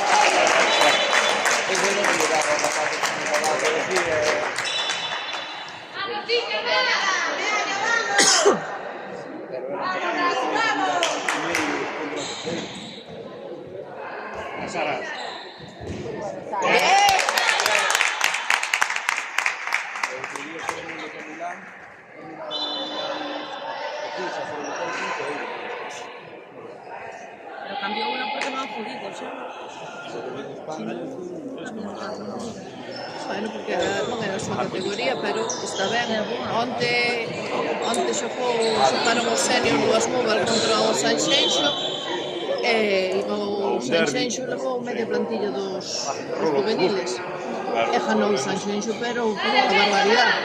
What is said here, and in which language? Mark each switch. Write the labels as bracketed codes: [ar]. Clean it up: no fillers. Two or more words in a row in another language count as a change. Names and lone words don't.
[gl] A Sara. [es] Pero cambió uno porque no han jodido, ¿sí? [gl] Bueno, porque non era a súa categoría, pero está ben. Onte xogaron o senior do Asmóval contra o Sanxenxo e o Sanxenxo levou media plantilla dos juveniles. E ganou o Sanxenxo, pero a barbaridade.